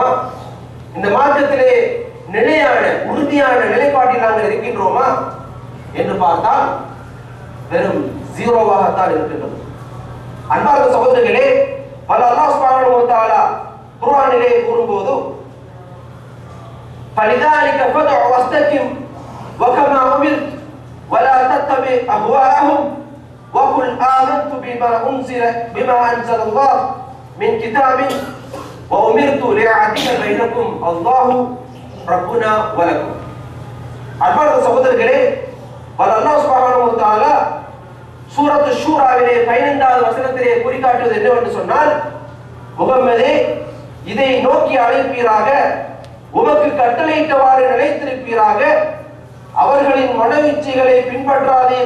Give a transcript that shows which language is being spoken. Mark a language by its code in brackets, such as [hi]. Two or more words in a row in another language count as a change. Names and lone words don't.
[ta] இந்த மார்க்கத்திலே நிலையான உறுதியான நிலைப்பாட்டில் நாங்கள் இருக்கின்றோமா என்று பார்த்தால் வெறும் ஜீரோவாகத்தான் இருக்கின்றது. அன்பார்ந்த சகோதரர்களே, அல்லாஹ் [ar] سبحانه وتعالى [ta] குர்ஆனிலே கூறும்போது [ar] فَلِذَلِكَ فَادْعُ وَاسْتَقِمْ وَكَمَا أُمِرْتَ وَلَا تَتَّبِعْ أَهْوَاءَهُمْ وَقُلْ آمَنْتُ بِمَا أَنزَلَ اللَّهُ مِنْ كِتَابٍ وَأُمِرْتُ لِأَعْدِلَ بَيْنَكُمْ اللَّهُ رَبُّنَا وَلَكُمْ. [ta] அன்பார்ந்த சகோதரர்களே, அல்லாஹ் [ar] سبحانه وتعالى [ta] சூரத்து ஷூராவிலே 15வது வசனத்திலே குறிக்காட்டுவது என்னவென்று சொன்னால், முகம்மதே, இதை நோக்கி அழைப்பீராக, உமக்கு கட்டளையிட்டவாறு நிலைத்திருப்பீராக, அவர்களின் மனவீச்சைகளை பின்பற்றாதீர்.